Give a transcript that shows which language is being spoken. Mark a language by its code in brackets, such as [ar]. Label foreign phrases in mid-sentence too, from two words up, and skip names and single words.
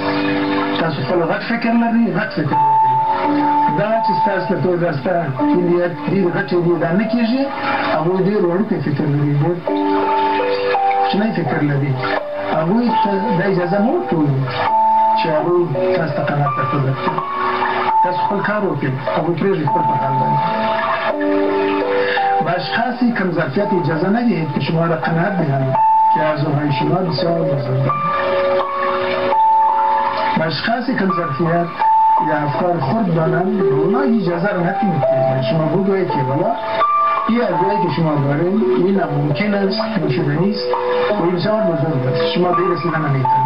[ps] تاسو خپل غټ فکر لري، غټ فکر لري. دا چې ستاسو ته دا ستا هیلې ډېر غټې دي دا نه کېږي، هغوی ډېر وړوکی فکر لري، ډېر کوچنی فکر لري. هغوی ته دا اجازه مه ورکوئ چې هغوی تاسو ته قناعت درته درکړي. تاسو خپل کار وکړئ، هغوی پرېږدئ خپل په حال باندې. [fa] به اشخاصی کم ظرفیت اجازه ندهید که شما را قناعت دهند که آرزوهای شما بسیار بزرگ است. به اشخاصی کم ظرفیت یا افکار خرد دارند به اونا اجازه را ندهید که شما بگویید که والا این آرزویی که شما دارید این ناممکن است، نشدنی است و این بسیار بزرگ است، شما به این رسیدن نمیتوانید.